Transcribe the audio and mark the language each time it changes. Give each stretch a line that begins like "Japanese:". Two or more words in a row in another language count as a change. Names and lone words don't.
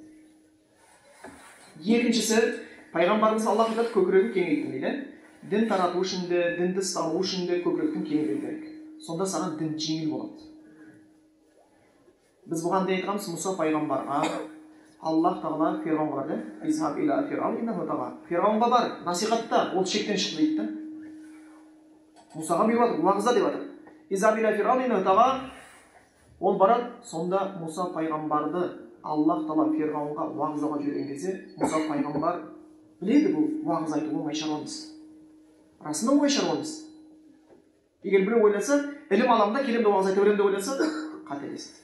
Kazakh: Екіншісі, пайғамбарымыз Аллах айтады, көкірегін кеңейттім дейді. Дін тарату үшін де, дінді ұстану үшін де көкіректің кеңеюі керек. Сонда саған дін жеңіл болады. Біз бұған дейін айтқанбыз, Мұса пайғамбарға Аллах тағала Фирғауынға бар да,
Arabic: اذهب إلى فرعون إنه طغى.
Kazakh: Фирғаунға бар, насихатта, ол шектен шықты дейді да. Мұсаға бұйырып жатыр, уағызда деп жатыр.
Arabic: اذهب إلى فرعون إنه طغى.
Kazakh: Ол барады, сонда Мұса пайғамбарды Аллах тағала Фирғауынға уағыздауға жіберген кезде, Мұса пайғамбар біледі бұл уағыз айту оңай шаруа емес. Расында оңай шаруа емес. Егер біреу ойласа, ілім аламын да келемін де уағыз айта беремін деп ойласа, қателесті.